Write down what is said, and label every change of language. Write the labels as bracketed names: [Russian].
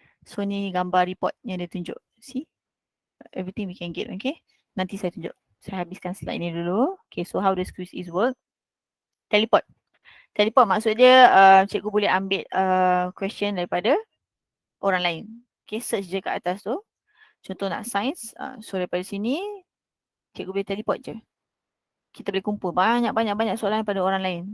[Malay] So ni gambar reportnya dia tunjuk. [English] See? Everything we can get, okay? [Malay] Nanti saya tunjuk. Saya habiskan slide ni dulu. [English] Okay, so how does quiz is work? Teleport. [Malay] Teleport maksud dia cikgu boleh ambil question daripada orang lain. Okay, search je kat atas tu. Contoh nak science. So daripada sini, cikgu boleh teleport je. Kita boleh kumpul banyak soalan daripada orang lain.